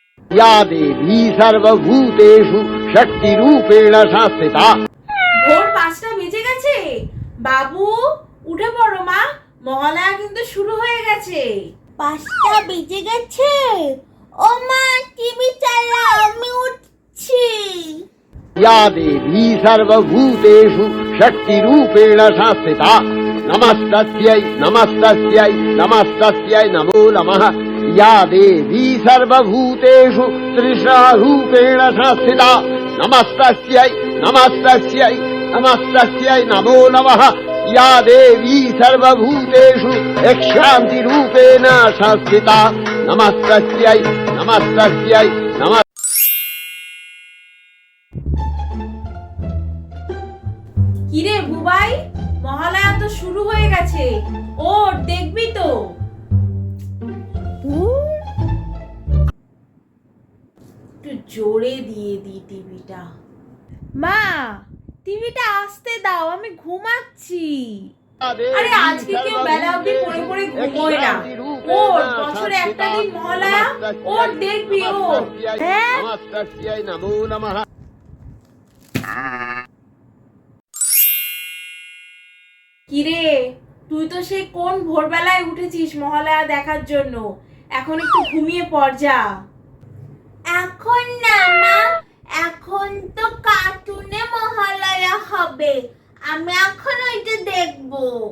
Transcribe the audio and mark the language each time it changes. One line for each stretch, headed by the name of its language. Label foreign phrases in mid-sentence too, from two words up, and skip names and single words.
Sanskrit: या देवी सर्वभूतेषु शक्तिरूपेण संस्थिता।
Bangla: ভোর 5টা বেজে গেছে। বাবু উঠে পড়ো মা, মহালয়া কিন্তু শুরু হয়ে গেছে। 5টা বেজে গেছে। ও মা টিভি চালাও, আমি উঠছি।
Sanskrit: या देवी सर्वभूतेषु शक्तिरूपेण संस्थिता। नमस्तस्यै नमस्तस्यै नमस्तस्यै नमो नमः। या देवी सर्वभूतेषु तृष्णारूपेण संस्थिता। नमस्तस्यै नमस्तस्यै नमस्तस्यै नमो नमः। या देवी सर्वभूतेषु शान्तिरूपेण संस्थिता। नमस्तस्यै नमस्तस्यै नमः।
Bangla: কিরে বুবাই, মহালয়া তো শুরু হয়ে গেছে। ও দেখবি তো? একটু জোরে দিয়ে দি টিভিটা। মা টিভিটা আসতে দাও, আমি ঘুমাচ্ছি। আরে আজকে কেউ বেলা অবধি পড়ে পড়ে ঘুমোয় না। ওর বছরে একটা দিন মহালয়া, ওর দেখবি ও। হ্যাঁ
Sanskrit: नमस्तस्यै नमो नमः।
Bangla: কিরে, তুই তো সেই কোন ভোরবেলায় উঠেছিস মহালয়া দেখার জন্য। এখন একটু ঘুমিয়ে পড় যা। এখন না মা, এখন তো কার্টুনে মহালয়া হবে, আমি এখন ওইটা দেখবো।